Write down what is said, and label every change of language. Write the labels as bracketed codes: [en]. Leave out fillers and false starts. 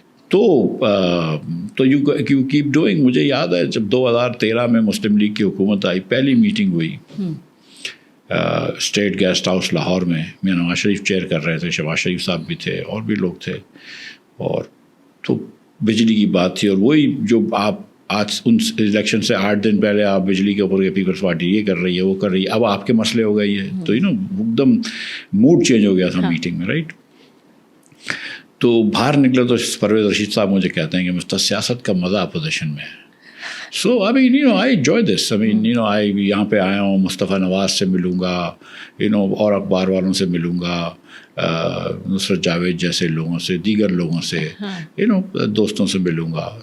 [ur] تو [en] You keep doing. [ur] مجھے یاد ہے جب 2013 میں مسلم لیگ کی حکومت آئی, پہلی میٹنگ ہوئی اسٹیٹ گیسٹ ہاؤس لاہور میں, نواز شریف چیئر کر رہے تھے, شہباز شریف صاحب بھی تھے, اور بھی لوگ تھے, اور تو بجلی کی بات تھی, اور وہی جو آپ آج ان الیکشن سے 8 دن پہلے آپ بجلی کے اوپر پیپلز پارٹی یہ کر رہی ہے, وہ کر رہی ہے, اب آپ کے مسئلے ہو گئے یہ, تو ایک دم موڈ چینج ہو گیا تھا میٹنگ میں, رائٹ. تو باہر نکلے تو پرویز رشید صاحب مجھے کہتے ہیں کہ مستقبل سیاست کا مزہ اپوزیشن میں ہے. سو [en] I enjoy this. [ur] یہاں پہ آیا ہوں, مصطفیٰ نواز سے ملوں گا, اور اخبار والوں سے ملوں گا, نصرت جاوید جیسے لوگوں سے, دیگر لوگوں سے, دوستوں سے ملوں گا.